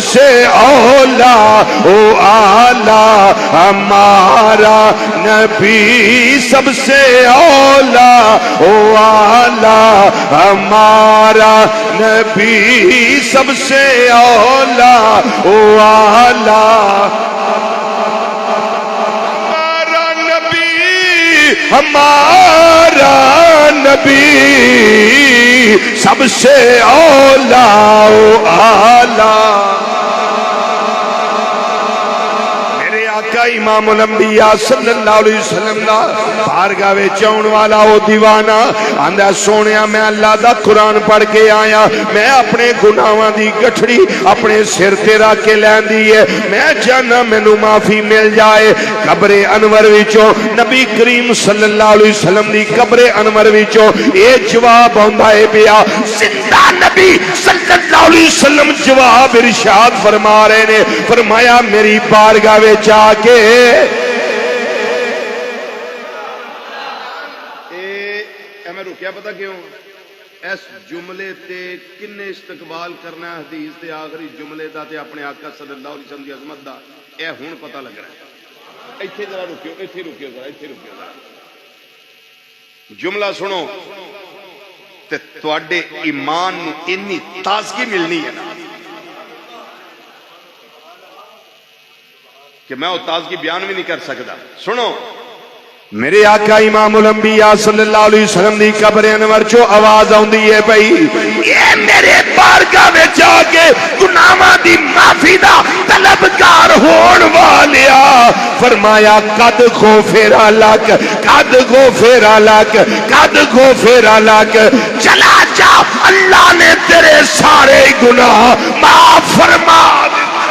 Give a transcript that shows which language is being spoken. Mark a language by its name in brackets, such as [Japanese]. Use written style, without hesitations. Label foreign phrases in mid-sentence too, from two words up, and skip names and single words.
[Urdu] سے اولا او آلہ ہمارا نبی، سب سے اولا او آلہ ہمارا نبی، سب سے اولا او آلہ ہمارا نبی، ہمارا نبی، سب سے اولا و اعلی. [Punjabi] میرے آقا امام الانبیاء [Arabic] صلی اللہ علیہ وسلم [Punjabi] دا بارگاہ وچ آਉਣ والا او دیوانہ آندا سونیا میں اللہ دا قرآن پڑھ کے آیا، میں اپنے گناہاں دی گٹھڑی اپنے سر تے رکھ کے لیندی ہے، میں جانا مینوں معافی مل جائے. قبر انور وچوں نبی کریم [Arabic] صلی اللہ علیہ وسلم [Punjabi] دی قبر انور وچوں اے جواب آندا ہے پیا. زندہ نبی [Arabic] صلی اللہ علیہ وسلم [Punjabi] جواب ارشاد فرما رہے نے، فرمایا میری بارگاہ وچ آ کے میں رکیا پتہ کیوں؟ اس جملے تے کنے استقبال کرنا ہے حدیث تے آخری جملے دا تے اپنے آقا [Arabic] صلی اللہ علیہ وسلم [Punjabi] دی عظمت دا، اے ہن پتہ لگ رہا ہے. ایتھے ذرا رکیو، ایتھے رکیو ذرا، ایتھے رکیو ذرا. جملہ سنو تے تواڈے ایمان نو اتنی تازگی ملنی ہے نا کہ میں وہ تازگی بیان بھی نہیں کر سکتا. سنو میرے آقا امام الانبیاء [Arabic] صلی اللہ علیہ وسلم [Punjabi] دی قبر انور چو آواز آندی ہے بھئی اے میرے بارگاہ میں جا کے گناہاں دی معافی دا طلبگار ہون والیا، فرمایا [Arabic] قد غفر لک، قد غفر لک، قد غفر لک، [Punjabi] چلا جا اللہ نے تیرے سارے گناہ معاف فرما دے.